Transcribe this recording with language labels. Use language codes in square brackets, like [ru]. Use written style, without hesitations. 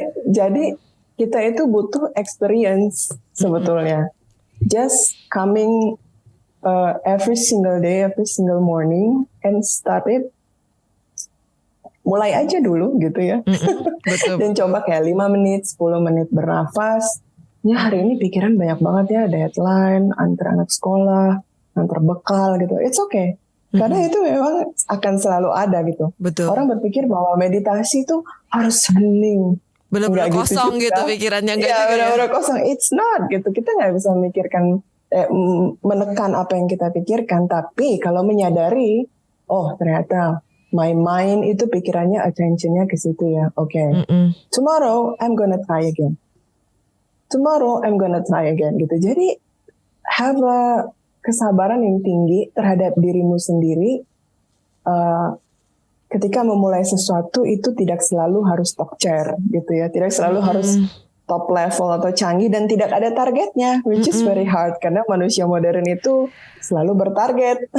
[id] Jadi kita itu butuh experience sebetulnya. [en] Just coming every single day, every single morning, and start it. [id] Mulai aja dulu gitu ya. Betul. Dan coba kayak 5 menit, 10 menit bernafas. Ya hari ini pikiran banyak banget ya, deadline, antar anak sekolah, antar bekal gitu. [en] It's okay. [id] Karena itu memang akan selalu ada gitu. Betul. Orang berpikir bahwa meditasi itu harus hening. Benar-benar kosong gitu pikirannya. Iya, benar-benar kosong. [en] It's not [id] gitu. Kita nggak bisa memikirkan, menekan apa yang kita pikirkan, tapi kalau menyadari, oh ternyata [en] my mind [id] itu pikirannya, attentionnya ke situ ya. [en] Tomorrow I'm gonna try again. Tomorrow I'm gonna try again gitu. [id] Jadi have a kesabaran yang tinggi terhadap dirimu sendiri. Ketika memulai sesuatu itu tidak selalu harus top chair gitu ya, tidak selalu harus top level atau canggih, dan tidak ada targetnya, [en] which is very hard [id] karena manusia modern itu selalu bertarget.